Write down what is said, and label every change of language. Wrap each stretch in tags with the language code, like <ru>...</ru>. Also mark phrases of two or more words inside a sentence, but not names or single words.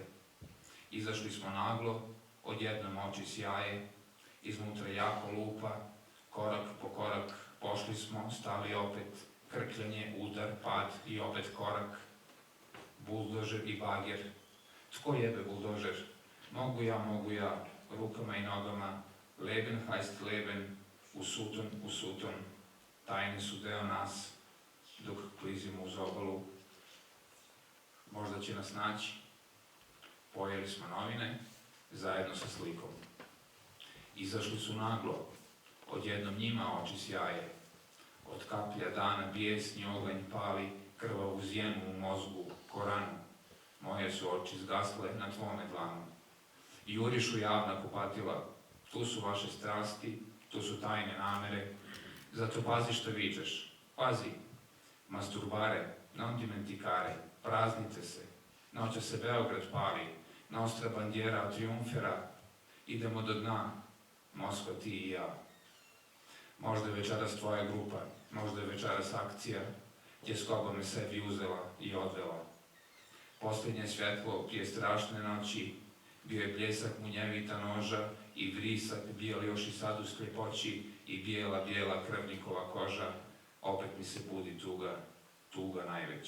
<hr>Izašli smo naglo, odjednom oči sjaje, iznutra jako lupa, korak po korak pošli smo, stali opet, krkljanje, udar, pad I opet korak. Buldožer I bager. Tko jebe buldožer? Mogu ja, rukama I nogama,</hr> <de>leben heißt leben,</de> <hr>u suton, tajne su deo nas, dok klizimo uz obalu. Možda će nas naći. Pojeli smo novine, zajedno sa slikom. Izašli su naglo, odjednom njima oči sjaje. Od kaplja dana bijesni oganj pali, krvavu zjenu u mozgu, Koranu. Moje su oči zgasle na tvome dlanu. Jurišu javna kupatila, tu su vaše strasti, tu su tajne namere, zato pazi što vičeš, pazi.</hr> <it>Masturbare, non dimenticare,</it> <hr>praznite se, noće se Beograd pali,</hr> <it>nostra bandiera triumfera,</it> <hr>idemo do dna, Moskva ti I ja. Možda je večeras tvoja grupa, možda je večeras akcija, gdje skoba me sebi uzela I odvela. Posljednje svjetlo prije strašne noći, bio je bljesak munjevita noža I vrisak bijel još I sad u sljepoći I bijela krvnikova koža, opet mi se budi tuga najveća.</hr>